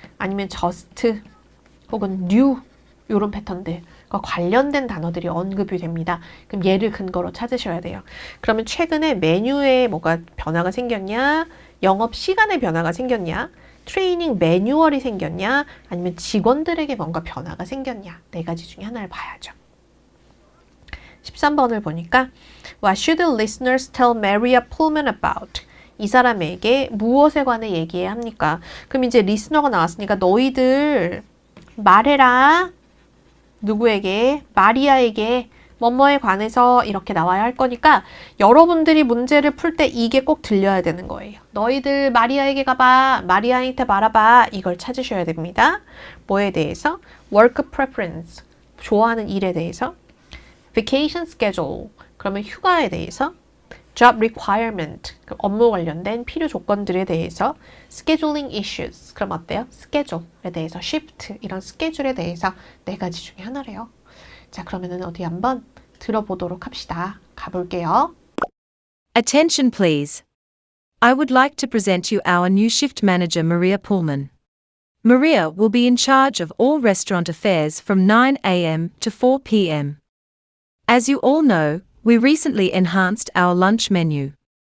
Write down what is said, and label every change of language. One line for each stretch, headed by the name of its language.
Korean: 아니면 just 혹은 new 이런 패턴들 관련된 단어들이 언급이 됩니다. 그럼 얘를 근거로 찾으셔야 돼요. 그러면 최근에 메뉴에 뭐가 변화가 생겼냐? 영업 시간에 변화가 생겼냐? 트레이닝 매뉴얼이 생겼냐? 아니면 직원들에게 뭔가 변화가 생겼냐? 네 가지 중에 하나를 봐야죠. 13번을 보니까
English: What should the listeners tell Maria Pullman about?
Korean: 이 사람에게 무엇에 관해 얘기해야 합니까? 그럼 이제 리스너가 나왔으니까 너희들 말해라. 누구에게? 마리아에게 뭐뭐에 관해서 이렇게 나와야 할 거니까 여러분들이 문제를 풀 때 이게 꼭 들려야 되는 거예요. 너희들 마리아에게 가봐. 마리아한테 말아봐. 이걸 찾으셔야 됩니다. 뭐에 대해서?
English: Work preference.
Korean: 좋아하는 일에 대해서.
English: Vacation schedule.
Korean: 그러면 휴가에 대해서.
English: Job requirement.
Korean: 업무 관련된 필요 조건들에 대해서.
English: Scheduling issues.
Korean: 그럼 어때요? schedule에 대해서.
English: shift.
Korean: 이런 스케줄에 대해서 네 가지 중에 하나래요. 자, 그러면은 어디 한번 들어보도록 합시다. 가볼게요.
English: Attention please. I would like to present you our new shift manager Maria Pullman. Maria will be in charge of all restaurant affairs from 9 a.m. to 4 p.m. As you all know, we recently enhanced our lunch menu.